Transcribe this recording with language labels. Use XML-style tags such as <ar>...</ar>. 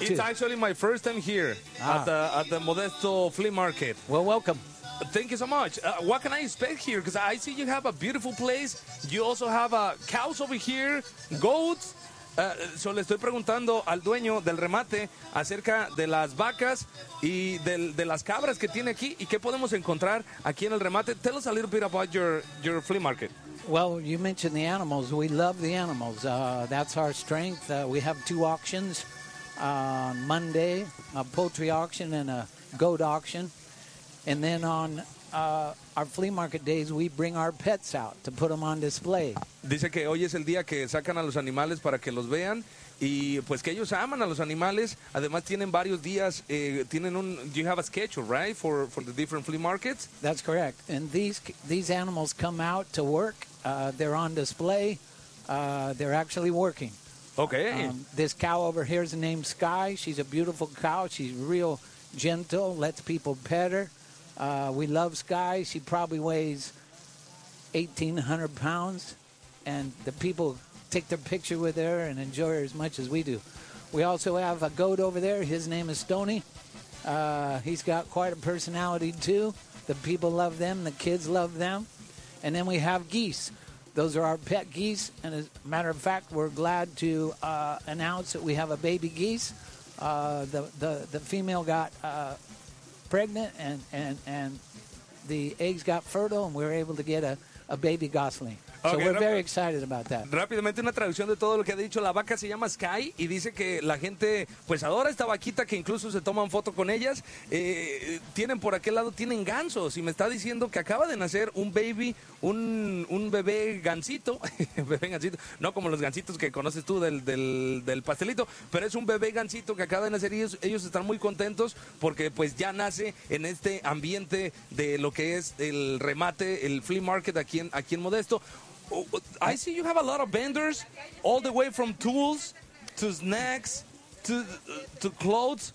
<en>too. It's actually my first time here at the Modesto Flea Market. Well, welcome. Thank you so much. What can I expect here? Because I see you have a beautiful place. You also have cows over here, goats.</en> <es>So le estoy preguntando al dueño del remate acerca de las vacas y de las cabras que tiene aquí y qué podemos encontrar aquí en el remate.</es> <en>Tell us a little bit about your flea market. Well, you mentioned the animals. We love the animals. That's our strength. We have two auctions on Monday, a poultry auction and a goat auction. And then on our flea market days, we bring our pets out to put them on display.</en> <es>Dice que hoy es el día que sacan a los animales para que los vean. Y pues que ellos aman a los animales. Además, tienen varios días.</es> <en>You have a schedule, right, for the different flea markets? That's correct. And these animals come out to work. They're on display. They're actually working. Okay. This cow over here is named Sky. She's a beautiful cow. She's real gentle, lets people pet her. We love Sky. She probably weighs 1,800 pounds, and the people take their picture with her and enjoy her as much as we do. We also have a goat over there. His name is Stoney. He's got quite a personality, too. The people love them. The kids love them. And then we have geese. Those are our pet geese. And as a matter of fact, we're glad to announce that we have a baby geese. The female got pregnant and the eggs got fertile, and we were able to get a baby gosling. So okay, we're very excited about that.</en> <es>Rápidamente una traducción de todo lo que ha dicho. La vaca se llama Sky y dice que la gente pues adora esta vaquita, que incluso se toman foto con ellas. Tienen por aquel lado, tienen gansos, y me está diciendo que acaba de nacer un baby, un bebé gansito. Bebé gansito, no como los gansitos que conoces tú del pastelito, pero es un bebé gansito que acaba de nacer, y ellos están muy contentos porque pues ya nace en este ambiente de lo que es el remate, el flea market aquí en Modesto.</es> <en>I see you have a lot of vendors, all the way from tools to snacks to clothes.</en>